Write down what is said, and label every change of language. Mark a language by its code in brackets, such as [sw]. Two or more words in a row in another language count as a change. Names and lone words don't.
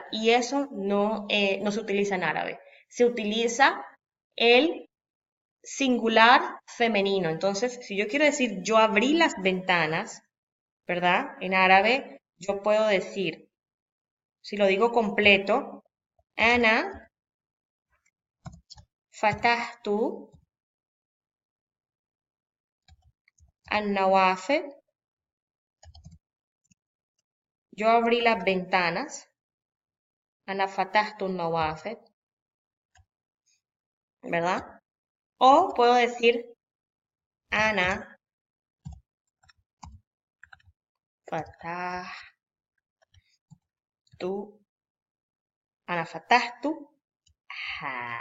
[es] Y eso no se utiliza en árabe. Se utiliza el singular femenino. Entonces, si yo quiero decir yo abrí las ventanas, ¿verdad? En árabe, yo puedo decir, si lo digo completo, [ar] أنا فتحت النوافذ. [es] Yo abrí las ventanas. [ar] أنا فتحت النوافذ. [es] ¿Verdad? O puedo decir [ar] أنا فتحت، ها.